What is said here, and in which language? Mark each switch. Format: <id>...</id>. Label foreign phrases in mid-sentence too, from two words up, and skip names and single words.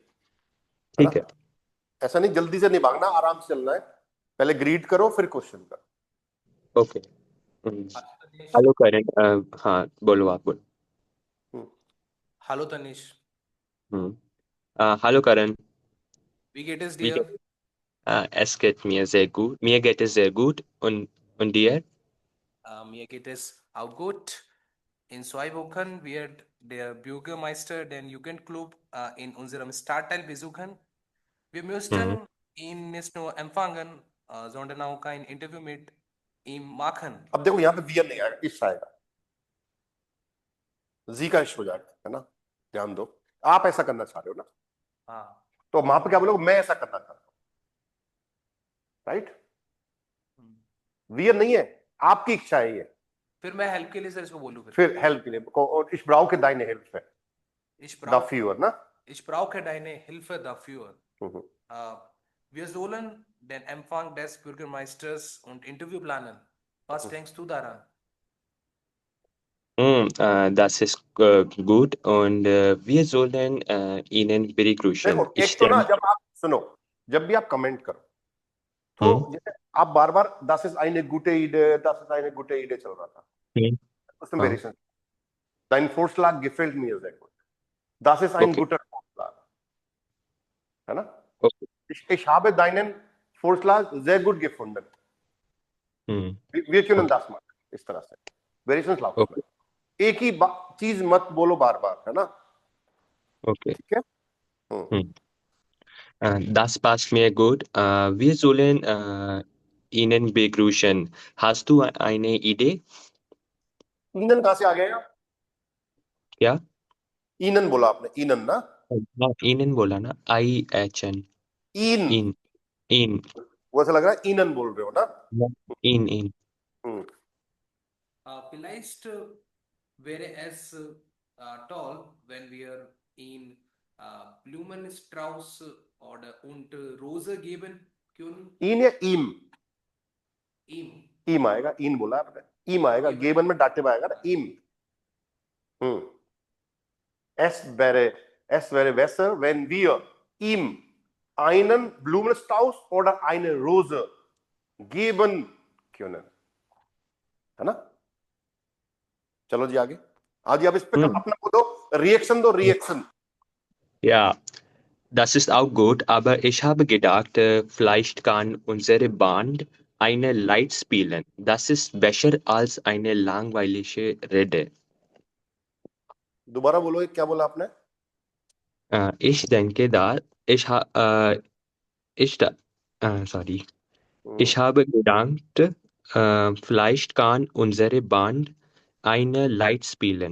<hi>ठीक है ऐसा नहीं जल्दी से नहीं भागना आराम से चलना है पहले ग्रीट करो फिर क्वेश्चन करो</hi> <en>okay hello</en> <hi>करण हाँ बोलो आप बोलो हेलो तनीश हेलो करण</hi> <de>wie geht es Wie dir es geht mir sehr gut. Mir geht es sehr gut. Und dir? mir geht es auch gut in 2 Wochen wird der Bürgermeister den Jugendclub in unserem Stadtteil besuchen wir müssten ihn nicht nur empfangen sondern auch ein Interview mit ihm machen</de> <hi>अब देखो यहाँ पे वियर नहीं आएगा इश आएगा जी का इश हो जाएगा है ना ध्यान दो आप ऐसा करना चाह रहे हो ना हाँ तो वहां पे क्या बोलोगे मैं ऐसा करना चाहता हूं राइट वियर नहीं है आपकी इच्छा है ये फिर मैं हेल्प के लिए सर इसको बोलूं फिर हेल्प के लिए और इस ब्राउ के दाहिने हेल्प है</hi> <de>ich द brauche</de> <hi>फ्यूअर ना</hi> <de>deine Hilfe dafür wir sollen den Empfang des Bürgermeisters und Interview planen was denkst du daran Das ist gut und wir sollen Ihnen begrüßen.</de> <hi>देखो एक तो ना जब आप सुनो जब भी आप कमेंट करो तो जैसे आप बार बार</hi> <de>das ist eine gute Idee</de> <hi>चल रहा था उसमें वेरिएशन</hi> <de>dein Vorschlag gefällt mir sehr gut das ist ein guter Vorschlag</de> <hi>है ना</hi> <de>ich habe deinen Vorschlag sehr gut gefunden wir können das machen</de> <hi>इस तरह से वेरिएशंस लाओ एक ही चीज मत बोलो बार बार, है ना? Okay. ठीक है।</hi> <de>Das passt mir gut. Wir sollen Ihnen begrüßen. Hast du eine Idee?</de> <hi>ईनन कहां से आ गया? क्या? ईनन बोला आपने, ईनन ना? हाँ, Ihnen बोला ना,</hi> <de>IHN. ईन, In. In.</de> <hi>वैसे लग रहा है ईनन बोल रहे हो ना?</hi> <de>In. हम्म, Vielleicht wäre es toll, wenn wir ihn Blumenstrauß oder und Rose geben können.</de> <hi>ईन या ईम?</hi> <de>Ihm.</de> <hi>ईम आएगा, ईन बोला आपने, ईम आएगा, गेबन में डाटे में आएगा ना,</hi> <de>ईम। Es wäre besser, wenn wir ihm einen Blumenstrauß oder eine Rose geben können,</de> <hi>है ना? चलो जी आगे। आज अब इस पे अपना को दो रिएक्शन, दो रिएक्शन।</hi> <de>Ja, das ist auch gut, aber ich habe gedacht, vielleicht kann unsere Band eine Lied spielen. Das ist besser als eine langweilige Rede.</de> <hi>दोबारा बोलो, क्या बोला आपने?</hi> <de>Ich denke da, sorry. Ich habe gedacht, vielleicht kann unsere Band eine Lied spielen.</de>